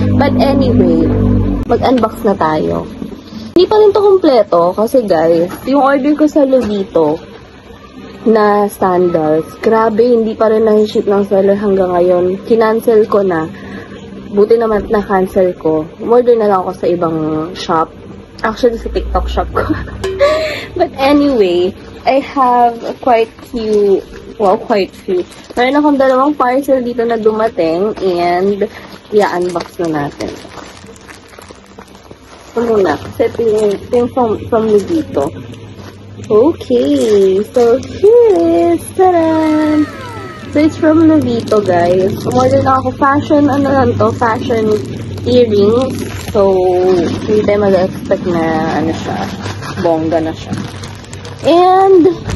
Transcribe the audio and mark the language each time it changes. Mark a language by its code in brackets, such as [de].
[en] But anyway, [tl] mag-unbox na tayo. Hindi pa rin to kompleto kasi guys, yung order ko sa Lovito na sandals, grabe, hindi pa rin na-ship ng seller hanggang ngayon. Kinancel ko na. Buti naman na-cancel ko. Order na lang ako sa ibang shop. Actually, sa TikTok shop ko. [en] But anyway, I have quite few. [tl] Meron akong dalawang parcel dito na dumating and i-unbox na natin. Ito muna. Kasi ito yung from Lovito. Okay. [en] So, here is. Taran! So, it's from Lovito, guys. [tl] Umorder na ako fashion, fashion earrings. So, hindi tayo mag-expect na, siya, bongga na siya. And,